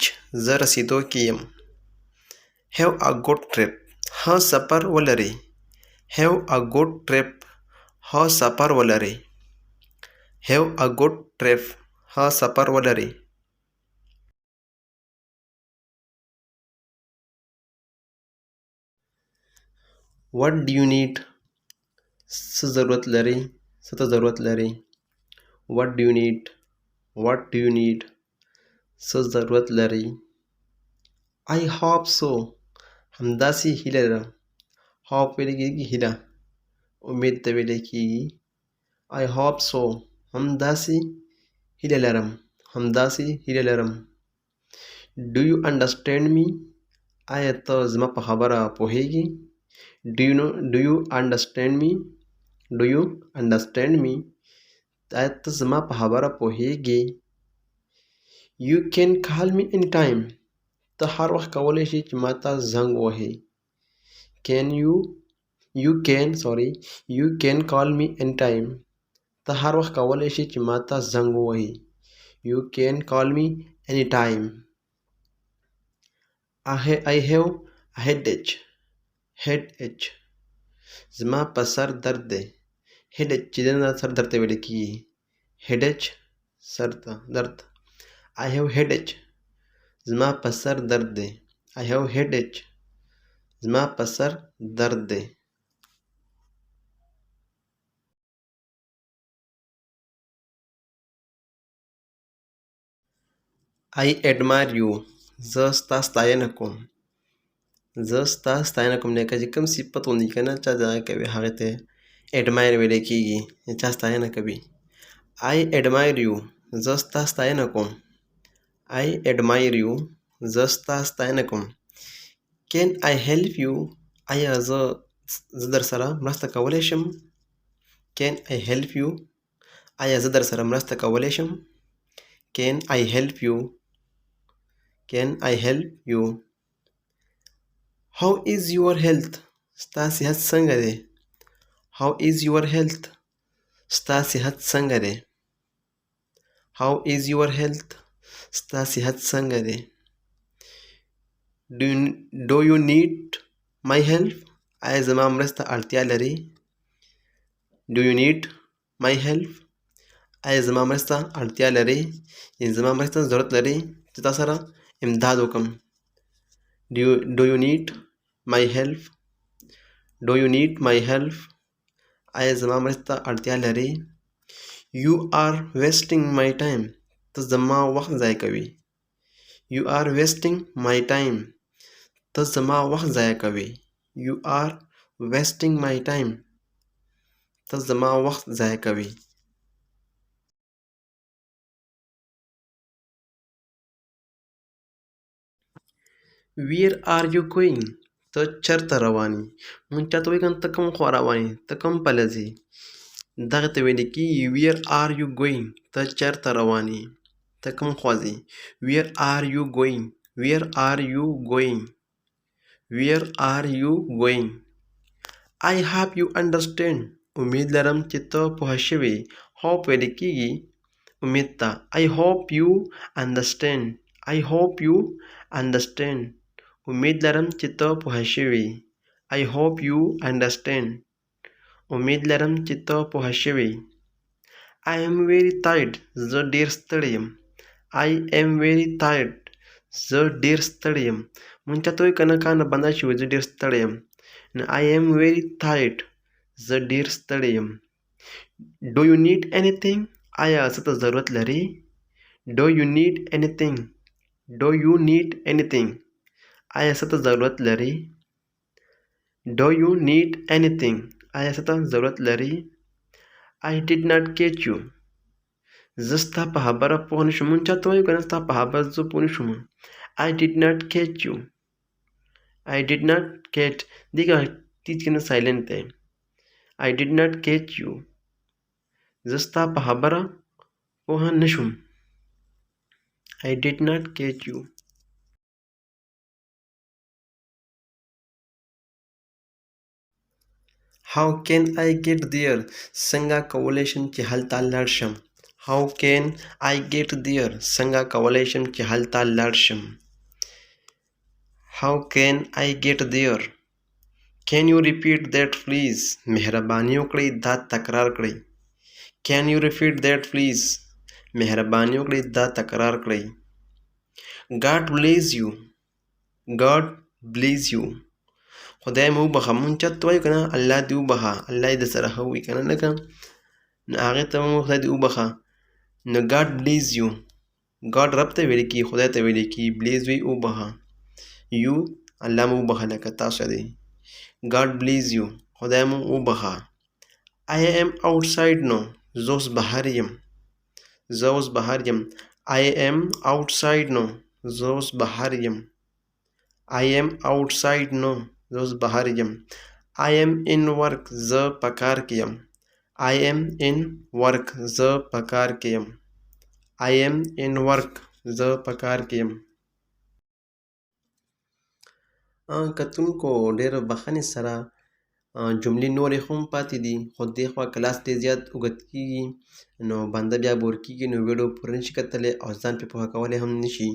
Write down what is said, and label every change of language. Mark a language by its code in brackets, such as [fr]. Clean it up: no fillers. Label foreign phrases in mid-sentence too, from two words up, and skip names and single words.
[ps] زه رسېدو کې یم. [en] Have a good trip. [ps] ښه سفر ولرئ. [en] Have a good trip. [ps] ښه سفر ولرئ. [en] Have a good trip. [ps] ښه سفر ولرئ. [en] What do you need? [ps] څه ضرورت لرئ؟ څه ته ضرورت لرئ؟ [en] What do you need? What do you need? [ps] څه ضرورت لرئ؟ [en] I hope so. [ps] همداسې هیله لرم. hope ویلی کېږي هیله، امید ته ویلی کېږي. [en] I hope so. [ps] همداسې هیله لرم. همداسې هیله لرم. [en] Do you understand me? [ps] آیا ته زما په خبره پوهیږې؟ [en] Do you understand me? Do you understand me? [ps] آیا ته زما په خبره پوهیږې؟ [en] You can call me anytime. [ps] ته هر وخت کولی شې چې ما ته زنګ ووهې. [en] Can you you can call me anytime. [ps] ته هر وخت کولی شي چې ما ته زنګ ووهي. [en] You can call me anytime. I have a headache. [ps] زما په سر درد دی. headache چې دی نه سر درد ته ویل کېږي. headache سر ته درد. [en] I have headache. [ps] زما په سر درد دی. [en] I have headache. [ps] زما په سر درد دی. [en] I admire you. [ps] زه ستا ستاینه کوم. زه ستا ستاینه کوم. لکه چې کوم صفت غوندې که نه چا دغه کوي هغې ته admire ویلی کېږي. چا ستاینه کوي. [en] I admire you. [ps] زه ستا ستاینه کوم. [en] I admire you. [ps] زه ستا ستاینه کوم. [en] Can I help you? [ps] آیا زه در سره مرسته کولی شم؟ [en] Can I help you? [ps] آیا زه در سره مرسته کولی شم؟ [en] Can I help you? Can I help you? How is your health? [ps] ستا صحت څنګه دی؟ [en] How is your health? [ps] ستا صحت څنګه دی؟ [en] How is your health? [ps] ستا صحت څنګه دی؟ [en] Do you need my help? [ps] آیا زما مرسته اړتیا لري؟ [en] Do you need my help? [ps] آیا زما مرسته اړتیا لري؟ یعنې زما مرسته ضرورت لري چې تا سره امداد وکړم. [en] Do you need my help? Do you need my help? [ps] آیا زما مرسته اړتیا لري؟ [en] You are wasting my time. [ps] ته زما وخت ضایع کوي. [en] You are wasting my time. [ps] ته زما وخت ضایع کوي. [en] You are wasting my time. [ps] ته زما وخت ضایع کوي. [en] Where are you going? [ps] ته چېرته روان یې؟ مونږ چاته وایو که نه ته کوم خوا روان یې؟ ته کوم پله ځې؟ دغې ته ویل کېږي [en] Where are you going? [ps] ته چېرته روان یې؟ ته کوم خوا ځې؟ [en] Where are you going? Where are you going? Where are you going? I hope you understand. [ps] امید لرم چې ته پوه شوې. hope ویل کېږي امید ته. [en] I hope you understand. I hope you understand. [ps] امید لرم چې ته پوه شوې. [en] I hope you understand. [ps] امید لرم چې ته پوه شوې. [en] I am very tired. [ps] زه ډېر ستړی یم. [en] I am very tired. [ps] زه ډېر ستړی یم. مونږ چاته وایو که نه کار نه بنده شي وایي زه ډېر ستړی یم. [en] I am very tired. [ps] زه ډېر ستړی یم. [en] Do you need anything? [ps] آیا څه ته ضرورت لري؟ [en] Do you need anything? Do you need anything? [ps] آیا څه ته ضرورت لري؟ [en] Do you need anything? [ps] آیا څه ته ضرورت لري؟ [en] I did not catch you. [ps] زه ستا په خبره پوه نه شوم. مونږ چاته وایو که نه ستا په خبره زه پوه نه شوم. [en] I did not catch you. I did not catch. [ps] دې کې تیز کې نه سایلنټ دی. [en] I did not catch you. [ps] زه ستا په خبره پوه نه شوم. [en] I did not catch you. How can I get there? [ps] څنګه کولی شم چې هلته لاړ شم. [en] How can I get there? [ps] څنګه کولی شم چې هلته لاړ شم. [en] How can I get there? Can you repeat that please? [ps] مهرباني وکړئ دا تکرار کړئ. [en] Can you repeat that please? [ps] مهرباني وکړئ دا تکرار کړئ. [en] God bless you. God bless you. [ps] خدای مو وبخښه. مونږ چاته وایو که نه الله دې وبخښه. الله دې درسره ښه وکړي که نه لکه نو هغې ته مو خدای دې وبخښه. نو [en] God bless you. [ps] God رب ته ویل کېږي خدای ته ویل کېږي. bless وی وبخښه. you الله مو وبخښه لکه تاسو دی. [en] God bless you. [ps] خدای مو وبخښه. [en] I am outside now. [ps] زه اوس بهر یم. زه اوس بهر یم. [en] I am outside now. [ps] زه اوس بهر یم. [en] I am outside now. [ps] زه اوس بهر یم. [en] I am in work. [ps] زه په کار کې یم. [en] I am in work. [ps] زه په کار کې یم. [en] I am in work. [ps] زه په کار کې یم. کتونکو ډېر بخښنې سره جملې نورې هم پاتې دي خو دې خوا کلاس ډېر زیات اوږد کېږي نو بنده بیا بور کېږي نو ویډیو پوره نشي کتلی او ځان پرې پوهه کولی هم نشي.